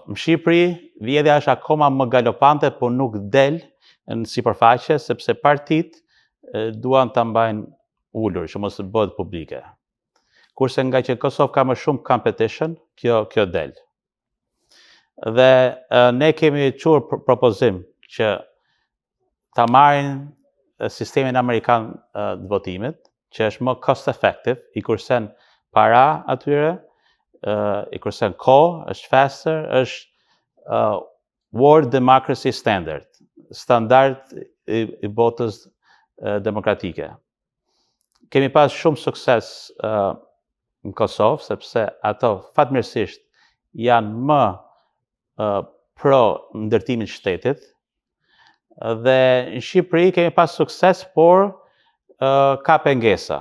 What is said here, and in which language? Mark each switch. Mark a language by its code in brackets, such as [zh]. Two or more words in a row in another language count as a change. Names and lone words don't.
[sq] Në Shqipëri, vjedhja është akoma më galopante, por nuk del në sipërfaqe, sepse partit duan ta mbajnë ulur, që mos të bëhet publike. Kurse nga që Kosovë ka më shumë competition, kjo del. Dhe ne kemi çuar propozim që ta marrin sistemin amerikan të votimit, që është më [en] cost effective, [sq] i kursen para atyre, i kursen kohë, është faster, është [en] World Democracy Standard, [sq] standard i botës demokratike. Kemi pas shumë sukses në Kosovë, sepse ato fatmirësisht janë më pro ndërtimit shtetit, dhe në Shqipëri kemi pas sukses, por ka pengesa.